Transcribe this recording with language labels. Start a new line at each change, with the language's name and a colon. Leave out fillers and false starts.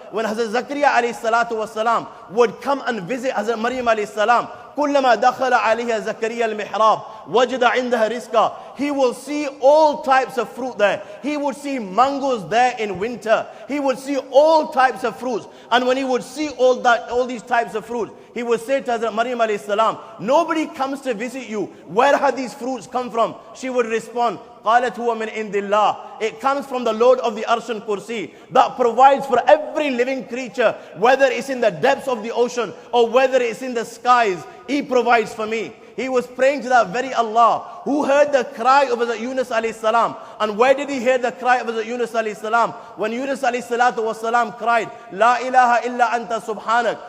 English: When Hazrat Zakaria alayhi salatu wasalam would come and visit Hazrat Maryam alayhi salam,
Arabic: كلما دخل عليها زكريا المحراب وجد عندها رزقا.
English: He will see all types of fruit there. He would see mangoes there in winter. He would see all types of fruits. And when he would see all these types of fruits, he would say to Hazrat Maryam alayhi salam, nobody comes to visit you. Where have these fruits come from? She would respond,
Arabic: قالت هو من عند الله.
English: It comes from the Lord of the Arsh and Kursi, that provides for every living creature, whether it's in the depths of the ocean or whether it's in the skies. He provides for me. He was praying to that very Allah, who heard the cry of Hazrat Yunus alayhi salam. And where did he hear the cry of Hazrat Yunus alayhi salam? When Yunus alayhi salatu wasalam cried,
Arabic: La ilaha illa anta subhanak.